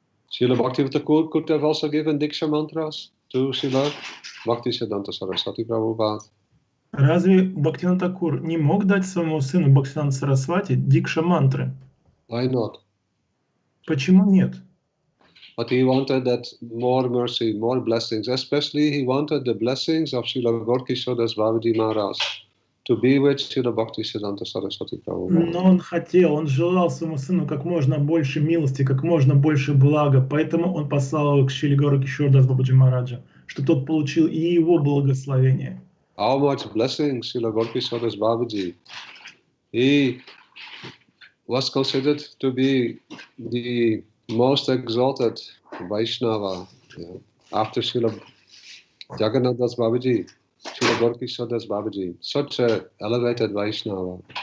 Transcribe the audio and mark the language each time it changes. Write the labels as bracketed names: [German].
[English] Srila Bhaktivinoda Thakur could have also given Diksha mantras to Srila Bhaktisiddhanta Saraswati Prabhupada. [Russian] Разве Бхактивинода Такур не мог дать своему сыну Бхактисиданта Сарасвати дикша мантры? [English] Why not? [Russian] Почему нет? [English] But he wanted that more mercy, more blessings. Especially he wanted the blessings of Srila Gaura Das Babaji Maharaj to be with Srila Bhaktisiddhanta Saraswati Prabhupada. [Russian] Но он желал своему сыну как можно больше милости, как можно больше блага, поэтому он послал его к Шриле Gaura Das Babaji Мараджа, что тот получил и его благословение. [English] How much blessings Srila Gaura Das Babaji. He was considered to be the most exalted Vaishnava, yeah, after Srila Jagannath Das Babaji, Srila Gaura Das Babaji, such an elevated Vaishnava.